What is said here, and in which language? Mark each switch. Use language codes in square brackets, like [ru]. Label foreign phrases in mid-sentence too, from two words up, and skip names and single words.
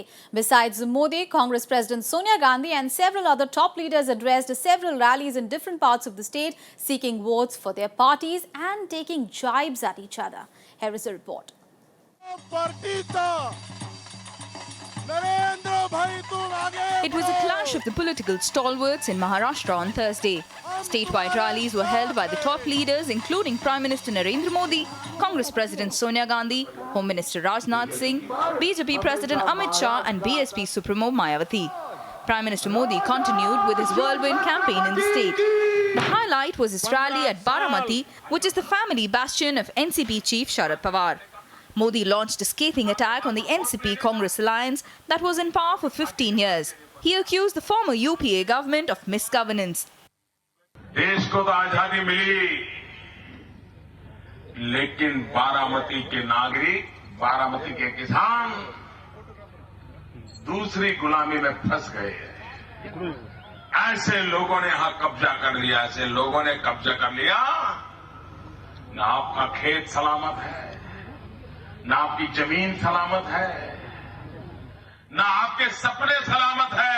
[en] Besides Modi, Congress President Sonia Gandhi and several other top leaders addressed several rallies in different parts of the state, seeking votes for their parties and taking jibes at each other. Here is a report. It was a clash of the political stalwarts in Maharashtra on Thursday. Statewide rallies were held by the top leaders including Prime Minister Narendra Modi, Congress President Sonia Gandhi, Home Minister Rajnath Singh, BJP President Amit Shah and BSP Supremo Maha-yuti. Prime Minister Modi continued with his whirlwind campaign in the state. The highlight was his rally at Baramati, which is the family bastion of NCP chief Sharad Pawar. Modi launched a scathing attack on the NCP-Congress alliance that was in power for 15 years. He accused the former UPA government of misgovernance. [hi] देश को तो आजादी मिली, लेकिन बारामती के नागरिक, बारामती के किसान दूसरी गुलामी में फंस गए हैं। ऐसे लोगों ने यहां कब्जा कर लिया, ऐसे लोगों ने कब्जा कर लिया, न आपका खेत सलामत है, न आपकी जमीन सलामत है, न आपके सपने सलामत है।